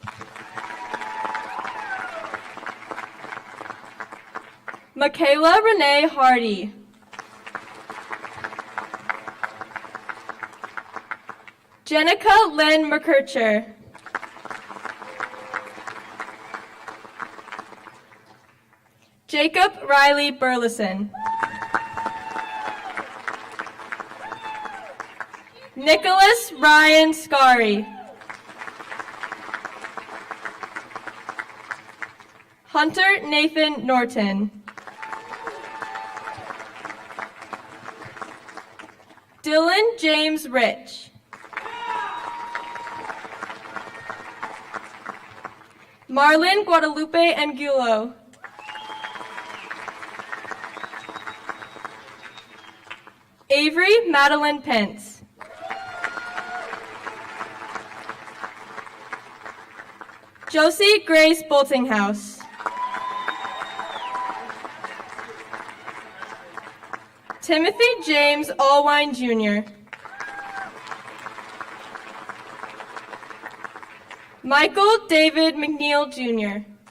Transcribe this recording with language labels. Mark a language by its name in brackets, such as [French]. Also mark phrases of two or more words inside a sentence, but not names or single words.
[English] Michaela Renee Hardy. Jenica Lynn McKercher. Jacob Riley Burleson. Nicholas Ryan Scary. Hunter Nathan Norton. Dylan James Rich. Marlon Guadalupe Angulo. Avery Madeline Pence. Josie Grace Boltinghouse. Timothy James Allwine Jr. Michael David McNeil Jr.